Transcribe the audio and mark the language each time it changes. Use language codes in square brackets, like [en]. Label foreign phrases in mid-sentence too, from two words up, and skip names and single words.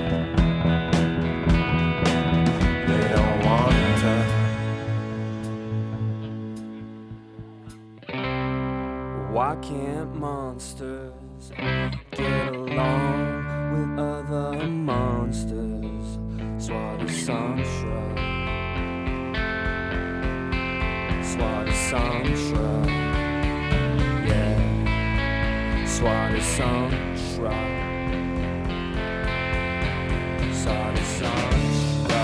[en] They don't want to. Why can't monsters get along with other monsters? Swati Santra, Swati Santra, yeah, Swati Santra, Swati Santra.